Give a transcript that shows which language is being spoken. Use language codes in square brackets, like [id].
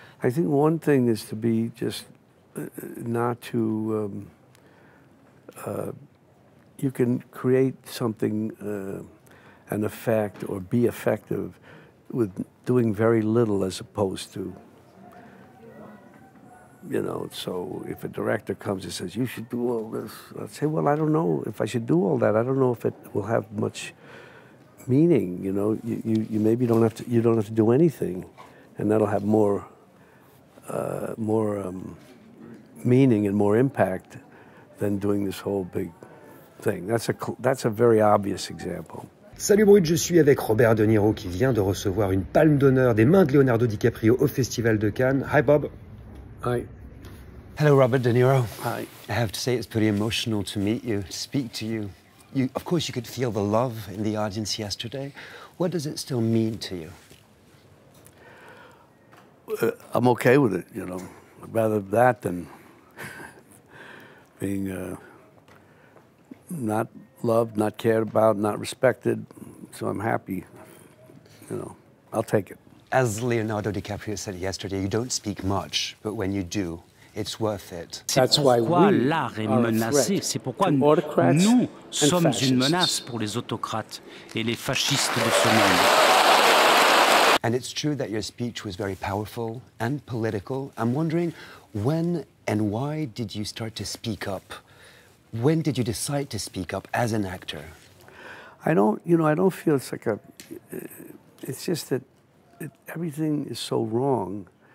[en] I think one thing is to be just not to, you can create something, an effect, or be effective with doing very little as opposed to, you know, so if a director comes and says, you should do all this, I'd say, well, I don't know if I should do all that. I don't know if it will have much meaning, you know. You maybe don't have to do anything, and that'll have more meaning and more impact than doing this whole big thing. That's a very obvious example. [fr] Salut Brut, je suis avec Robert De Niro qui vient de recevoir une palme d'honneur des mains de Leonardo DiCaprio au Festival de Cannes. [en] Hi Bob. Hi. Hello Robert De Niro. Hi. I have to say it's pretty emotional to meet you, to speak to you. Of course you could feel the love in the audience yesterday. What does it still mean to you? I'm okay with it, you know. I'd rather that than being not loved, not cared about, not respected. So I'm happy, you know. I'll take it. As Leonardo DiCaprio said yesterday, you don't speak much, but when you do, it's worth it. [fr] C'est pourquoi l'art est menacé, c'est pourquoi nous sommes une menace pour les autocrates et les fascistes de ce monde. [en] And it's true that your speech was very powerful and political. I'm wondering, when and why did you start to speak up? When did you decide to speak up as an actor? I don't feel it's like it's just that everything is so wrong.